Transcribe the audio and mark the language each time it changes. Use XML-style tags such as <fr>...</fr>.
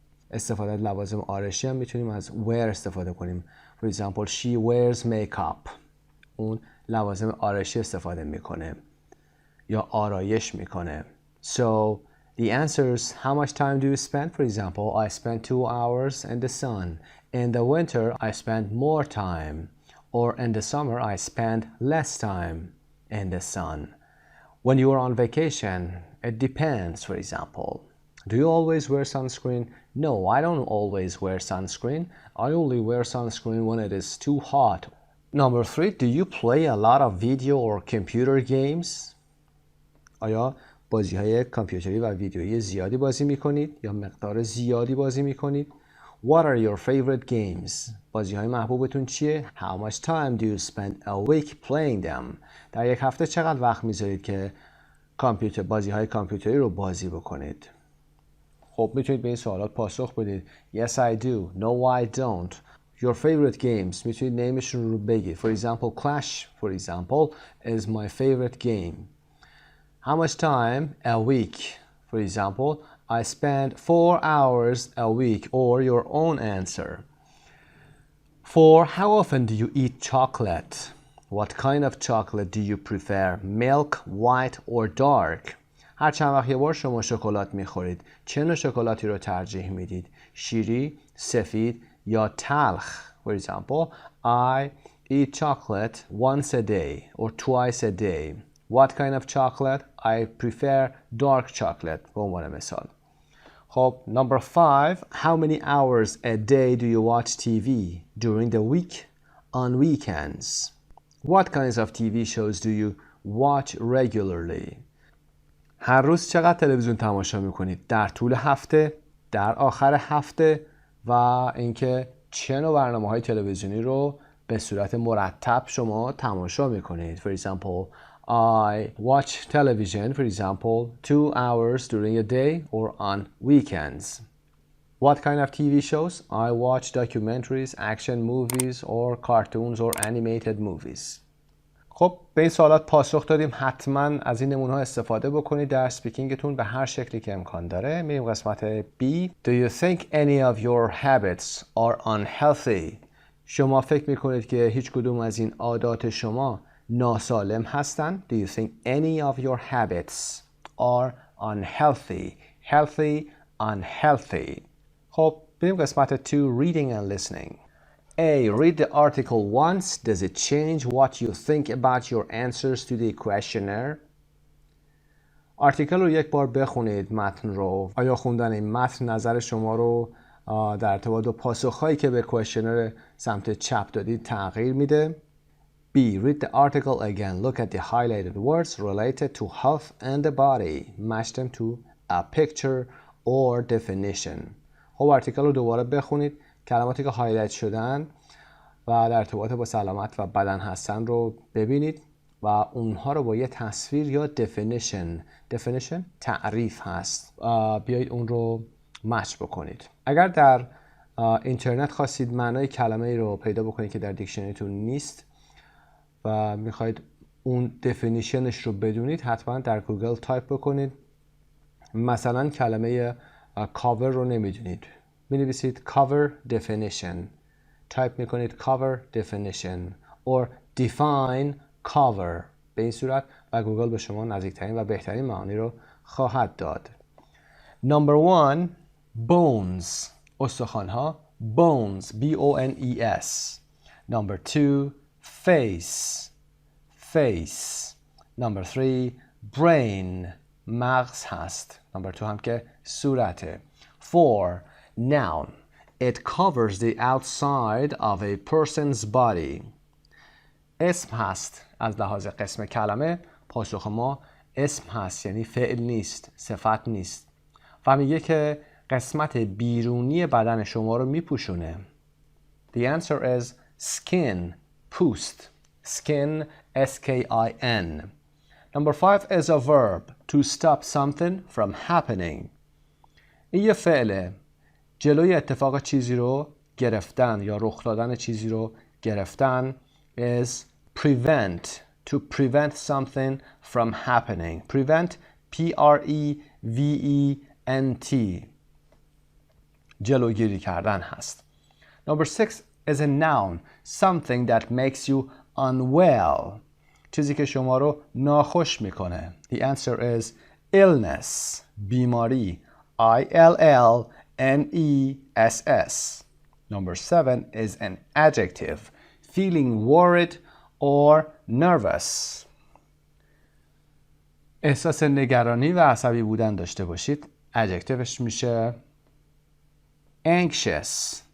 <fa>استفاده لوازم آرایشی هم میتونیم از wear استفاده کنیم.</fa> <en>For example, she wears makeup.</en> <fa>اون لوازم آرایشی استفاده میکنه یا آرایش میکنه.</fa> <en>So the answers, how much time do you spend? For example, I spend 2 hours in the sun. In the winter, I spend more time. Or in the summer, I spend less time in the sun. When you are on vacation, it depends, for example. Do you always wear sunscreen? No, I don't always wear sunscreen. I only wear sunscreen when it is too hot. Number 3, do you play a lot of video or computer games?</en> <fa>آیا بازی های کامپیوتری و ویدیویی زیادی بازی میکنید یا مقدار زیادی بازی میکنید؟</fa> <en>What are your favorite games?</en> <fa>بازی های محبوبتون چیه؟</fa> <en>How much time do you spend a week playing them?</en> <fa>در یک هفته چقدر وقت میذارید که بازی های کامپیوتری رو بازی بکنید؟ خب میتونید به این سوالات پاسخ بدید.</fa> <en>Yes, I do. No, I don't. Your favorite games</en> <fa>میتونید نیمشون رو بگید.</fa> <en>For example, Clash, for example, is my favorite game. How much time a week? For example, I spend 4 hours a week, or your own answer. 4. How often do you eat chocolate? What kind of chocolate do you prefer? Milk, white, or dark?</en> <fa>هر چند وقت یه بار شما شکلات میخورید. چه نوع شکلاتی رو ترجیح میدید؟ شیری، سفید یا تلخ؟</fa> <en>For example, I eat chocolate once a day or twice a day. What kind of chocolate? I prefer dark chocolate</en> <fa>به عنوان مثال.</fa> <en>خب number 5. How many hours a day do you watch TV during the week on weekends? What kinds of TV shows do you watch regularly?</en> <fa>هر روز چقدر تلویزیون تماشا میکنید؟ در طول هفته، در آخر هفته و اینکه چه نوع برنامه‌های تلویزیونی رو به صورت مرتب شما تماشا میکنید.</fa> <en>For example, I watch television, for example, 2 hours during a day or on weekends. What kind of TV shows? I watch documentaries, action movies, or cartoons or animated movies.</en> <fa>خب به این سوالات پاسخ دادیم. حتما از این نمونه ها استفاده بکنید در سپیکینگتون به هر شکلی که امکان داره. میریم قسمت B.</fa> <en>Do you think any of your habits are unhealthy?</en> <fa>شما فکر میکنید که هیچ کدوم از این عادات شما ناسالم هستن؟</fa> <en>Do you think any of your habits are unhealthy? Healthy, unhealthy.</en> <fa>خب بریم قسمت 2.</fa> <en>Reading and listening. A. Read the article once. Does it change what you think about your answers to the questionnaire?</en> <fa>آرتیکل رو یک بار بخونید، متن رو. آیا خوندن این متن نظر شما رو در ارتباط با پاسخهایی که به کوئسشنر سمت چپ دادید تغییر میده؟ B.</fa> <en>Read the article again. Look at the highlighted words related to health and the body. Match them to a picture or definition.</en> <fa>خب آرتیکل رو دوباره بخونید. کلماتی که هایلایت شدن و در ارتباط با سلامت و بدن هستن رو ببینید و اونها رو با یه تصویر یا definition تعریف هست بیایید اون رو مچ بکنید. اگر در اینترنت خواستید معنای کلمه ای رو پیدا بکنید که در دیکشنریتون نیست و میخواید اون definitionش رو بدونید، حتما در گوگل تایپ بکنید. مثلا کلمه cover رو نمیدونید، می‌نویسید cover definition، تایپ میکنید</fa> <en>cover definition or define cover.</en> <fa>به این صورت و گوگل به شما نزدیکترین و بهترین معانی رو خواهد داد.</fa> <en>Number 1. Bones. استخوان‌ها. Bones. B-O-N-E-S. Number 2. Face. Face. Number 3. Brain.</en> <fa>مغز هست. Number 2 هم که صورته.</fa> <en>4. Noun. It covers the outside of a person's body.</en> <fa>اسم هست. از لحاظ قسم کلمه پاسخ ما اسم هست، یعنی فعل نیست، صفت نیست و میگه که قسمت بیرونی بدن شما رو میپوشونه.</fa> <en>The answer is skin. پوست. Skin. S-K-I-N. Number 5 is a verb. To stop something from happening.</en> <fa>این یه فعله. جلوی اتفاق چیزی رو گرفتن یا رخ دادن چیزی رو گرفتن</fa> <en>is prevent. To prevent something from happening. Prevent. P-R-E-V-E-N-T.</en> <fa>جلوگیری کردن هست.</fa> <en>Number 6 is a noun. Something that makes you unwell.</en> <fa>چیزی که شما رو ناخوش میکنه.</fa> <en>The answer is illness. بیماری. I-L-L-N-E-S-S. Number 7 is an adjective. Feeling worried or nervous.</en> <fa>احساس نگرانی و عصبی بودن داشته باشید. adjectiveش میشه anxious.</fa>